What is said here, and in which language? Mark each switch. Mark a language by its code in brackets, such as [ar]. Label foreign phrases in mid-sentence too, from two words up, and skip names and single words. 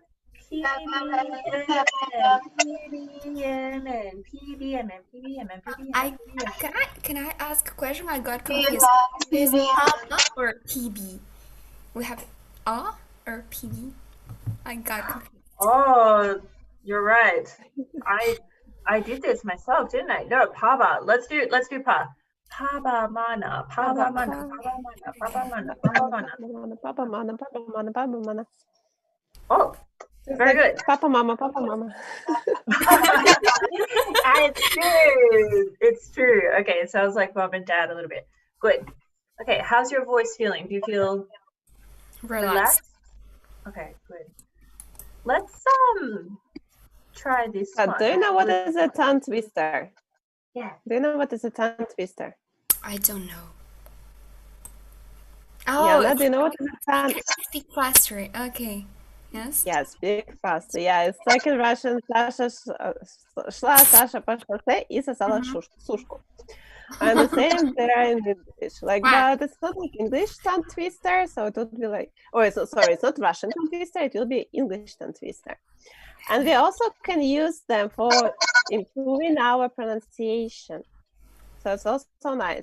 [en] PBMN, PBMN, PBMN, PBMN, PBMN. Can I ask a question? I got confused. Is it A or PB? We have A or PB? I got confused. Oh, you're right. I did this myself, didn't I? No, Paba. Let's do pa. Paba mana, Paba mana, Paba mana, Paba mana, Paba mana. Papa, mama, papa, mama, papa, mama. Oh, very good. Papa, mama, papa, mama. It's true. It's true. Okay, it sounds like mom and dad a little bit. Good. Okay, how's your voice feeling? Do you feel relaxed? Okay, good. Let's try this one. Do you know what is a tongue twister? Yeah. Do you know what is a tongue twister? I don't know. Oh, yeah, do you know what is a tongue? Speak faster. Okay. Yes. Yeah, speak fast. Yeah, it's like in Russian. [ru] Sasha шла, Саша по шоссе и сосала сушку. [en] And the same there in English. Like, but it's not like English tongue twister, so it would be like, sorry, it's not Russian tongue twister, it will be English tongue twister. And we also can use them for improving our pronunciation. So it's also nice.